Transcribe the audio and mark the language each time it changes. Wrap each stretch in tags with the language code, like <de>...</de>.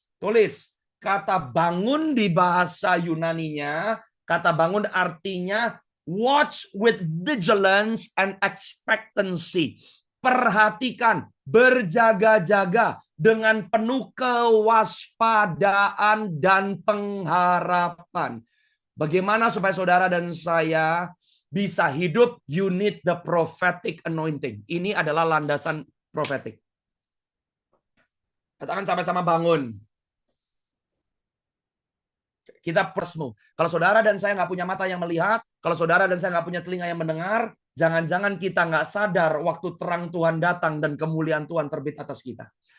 <id>Tulis, kata bangun di bahasa Yunaninya, kata bangun artinya</id> <en>watch with vigilance and expectancy.</en> <id>Perhatikan, berjaga-jaga dengan penuh kewaspadaan dan pengharapan. Bagaimana supaya saudara dan saya bisa hidup?</id> <en>You need the prophetic anointing.</en> <id>Ini adalah landasan prophetic. Katakan sama-sama bangun. Kita persmu. Kalau saudara dan saya nggak punya mata yang melihat, kalau saudara dan saya nggak punya telinga yang mendengar, jangan-jangan kita nggak sadar waktu terang Tuhan datang dan kemuliaan Tuhan terbit atas kita.</id>